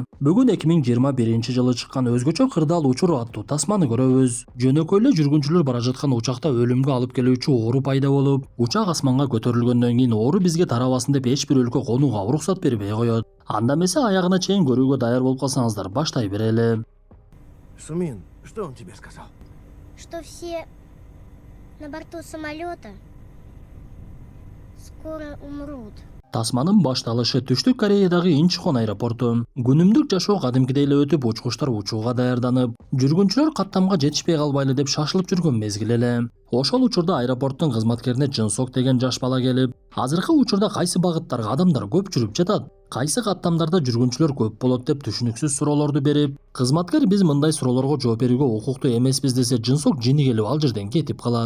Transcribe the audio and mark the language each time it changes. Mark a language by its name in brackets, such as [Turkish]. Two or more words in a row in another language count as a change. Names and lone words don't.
[Kyrgyz] Бүгүн 2021 жылы чыккан өзгөчө кырдаал учур аттуу тасманы көрөбүз. Жөнөкөй эле жүргүнчүлөр бара жаткан учакта өлүмгө алып келүүчү оору пайда болуп, учак асманга көтөрүлгөндөн кийин оору бизге тарабасын деп эч бир өлкө конууга уруксат бербей коет. Анда эмесе аягына чейин көрүүгө даяр болуп калсаңыздар баштай берели. [Russian] Сумин, что он тебе сказал? Что все на борту самолета скоро умрут. [Kyrgyz] Тасманын башталышы Түштүк Кореядагы Инчхон аэропорту. Күнүмдүк жашоо кадимкидей эле өтүп, учкучтар учууга даярданып, жүргүнчүлөр каттамга жетишпей калбайлы деп шашылып жүргөн мезгил эле. Ошол учурда аэропорттун кызматкерине Жынсок деген жаш бала келип, азыркы учурда кайсы багыттарга адамдар көп жүрүп жатат, кайсы каттамдарда жүргүнчүлөр көп болот деп түшүнүксүз суроолорду берип, кызматкер биз мындай суроолорго жооп берүүгө укуктуу эмеспиз десе, Жынсок жини келип ал жерден кетип калат.